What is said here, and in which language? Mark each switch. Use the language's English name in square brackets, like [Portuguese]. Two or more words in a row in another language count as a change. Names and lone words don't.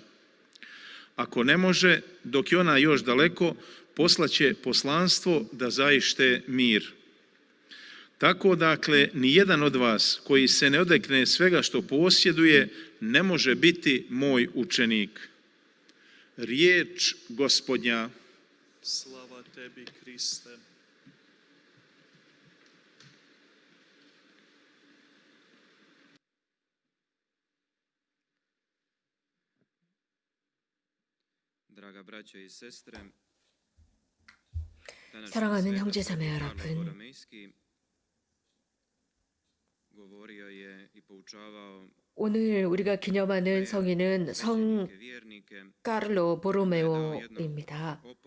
[Serbian] Ako ne može, dok je ona još daleko, poslaće poslanstvo da zaište mir. Tako dakle, ni jedan od vas koji se ne odrekne svega što posjeduje, ne može biti moj učenik. Riječ Gospodnja. Slava tebi, Kriste. [Korean] 사랑하는 형제자매 여러분, 오늘 우리가 기념하는 성인은 성 카를로 보로메오입니다.